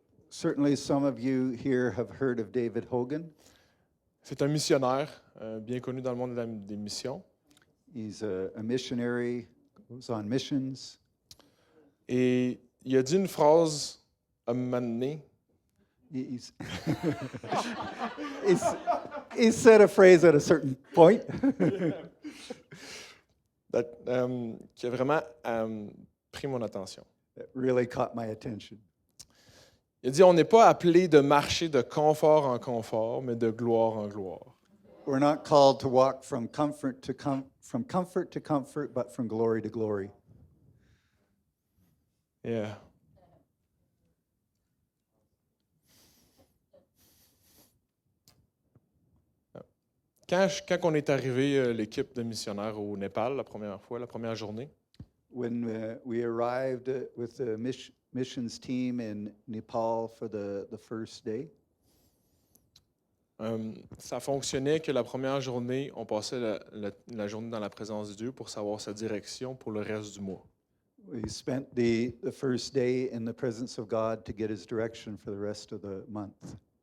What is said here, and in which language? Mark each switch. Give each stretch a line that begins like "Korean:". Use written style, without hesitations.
English: Certainly, some of you here have heard of David Hogan.
French: C'est un missionnaire bien connu dans le monde des missions.
English: He's a missionary, goes on missions.
French: Et il a dit une phrase à un moment donné.
English: He's, he said a phrase at a certain point
French: Qui a vraiment pris mon attention.
English: that really caught my attention.
French: Il a dit, on n'est pas appelé de marcher de confort en confort, mais de gloire en gloire.
English: We're not called to walk from comfort to comfort, but from glory to glory. Yeah.
French: Quand on est arrivé, l'équipe de missionnaires au Népal, la première fois, la première journée,
English: When we arrived with the missions team in Nepal for the first day,
French: ça fonctionnait que la première journée, on passait la journée dans la présence de Dieu pour savoir sa direction pour le reste du mois.
English: we spent the first day in the presence of God to get his direction for the rest of the month.